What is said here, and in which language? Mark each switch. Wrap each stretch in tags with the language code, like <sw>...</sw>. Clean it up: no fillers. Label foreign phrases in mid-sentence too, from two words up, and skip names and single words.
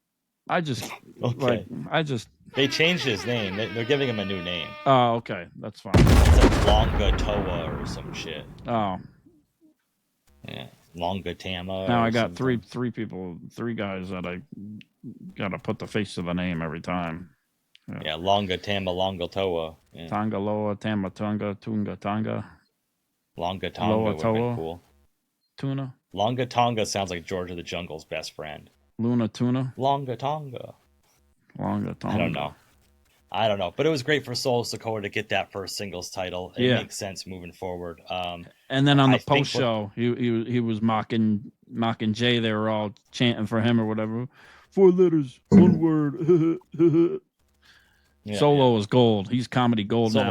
<en>They changed his name. They're giving him a new name. Oh, okay, that's fine. It's like Longa Toa or some shit. Oh, yeah, Longa Tama. Now I got three guys that I gotta put the face to the name every time. Yeah, Longa Tama, Longa Toa. Yeah. Tonga Loa, Tama Tunga, Tunga Tonga. Longa Tonga would be cool. Tuna. Longa Tonga sounds like George of the Jungle's best friend. Luna Tuna. Longa Tonga. Longa Tonga. I don't know. But it was great for Solo Sikoa to get that first singles title. It makes sense moving forward. And then on the post show, he was mocking Jay. They were all chanting for him or whatever. 4 letters, 1 word. Yeah, Solo is gold. He's comedy gold now.</en>